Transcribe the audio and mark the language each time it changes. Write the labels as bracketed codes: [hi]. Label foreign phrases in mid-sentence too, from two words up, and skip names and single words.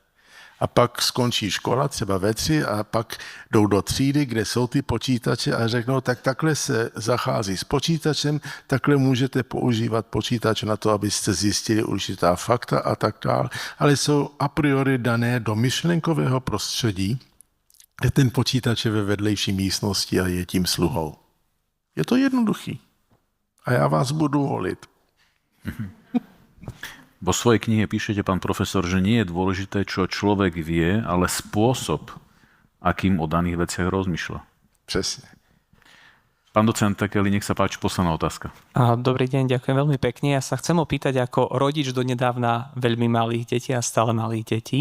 [cs] A pak skončí škola, třeba ve 3, a pak jdou do třídy, kde jsou ty počítače a řeknou, tak takhle se zachází s počítačem, takhle můžete používat počítač na to, abyste zjistili určitá fakta a tak dále. Ale jsou a priori dané do myšlenkového prostředí, kde ten počítač je ve vedlejší místnosti a je tím sluhou. Je to jednoduchý. A já vás budu volit. [sk] Vo svojej knihe píšete, pán profesor, že nie je dôležité, čo človek vie, ale spôsob, akým o daných veciach rozmýšľa. [cs] Přesne. [sk] Pán docent Tekeli, nech sa páči, posledná otázka. Dobrý deň, ďakujem veľmi pekne. Ja sa chcem opýtať ako rodič donedávna veľmi malých detí a stále malých detí.